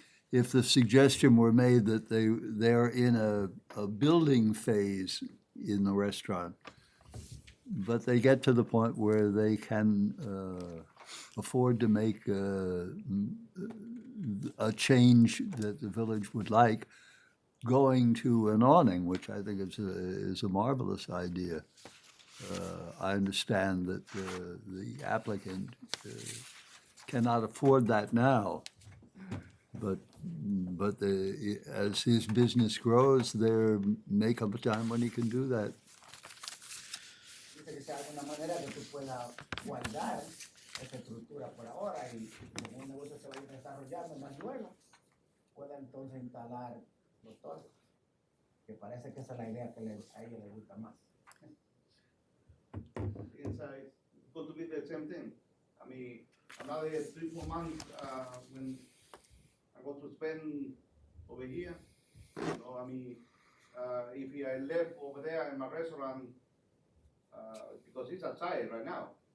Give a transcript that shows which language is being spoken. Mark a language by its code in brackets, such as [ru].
[en] If the suggestion were made that they're in a building phase in the restaurant, but they get to the point where they can afford to make a change that the village would like, going to an awning, which I think is a marvelous idea. I understand that the applicant cannot afford that now, but as his business grows, there may come a time when he can do that. [es] Dice que sea alguna manera que tú puedas guardar esa estructura por ahora y como un negocio se va a ir desarrollando más luego, pueda entonces instalar los tornos, que parece que esa es la idea que a ellos les gusta más. [en] Inside, it's going to be the same thing. I mean, another 3-4 months when I'm going to spend over here. You know, I mean, if I left over there in my restaurant, because it's outside right now.